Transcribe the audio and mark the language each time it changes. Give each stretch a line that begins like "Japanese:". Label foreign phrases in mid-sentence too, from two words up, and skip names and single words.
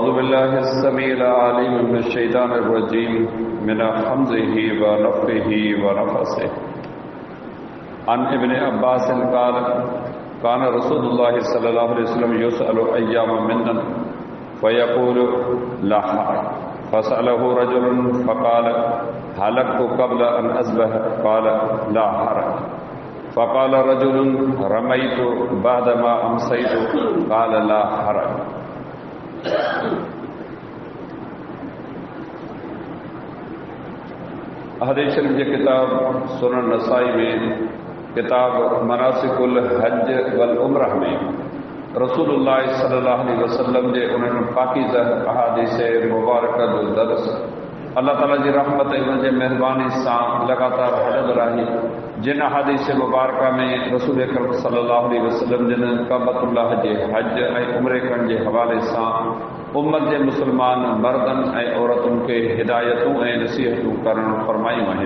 Arabic: بالله السميع العليم من الشيطان الرجيم من حمزه ونفخه ونفثه عن ابن عباس قال كان رسول الله صلى الله عليه وسلم يسأل أيام منا فيقول لا حرج فسأله رجل فقال هلكت قبل أن أصبح قال لا حرج فقال رجل رميت بعدما أمسيت قال لا حرج
Sindhi: हदीस शरीफ जे किताब सुनन नसाई में किताब मनासिकुल हज वल उम्रह में
Arabic: رسول الله صلى الله عليه وسلم
Sindhi: जे उन्हनि पाकीज़ा अहादीस मुबारक जो दर्स अल्लाह ताला जी रहमत ऐं उनजे महिरबानी सां लगातार हलंदो रही। जिन अहादीस मुबारक में रसूल अकरम
Arabic: صلى الله عليه وسلم
Sindhi: जिन काबतुल्लाह जे हज ऐं उम्रे करण जे हवाले सां उम्मत जे मुसलमान मर्दन ऐं औरतुनि खे हिदायतूं ऐं नसीहतूं करणु फरमायूं आहिनि।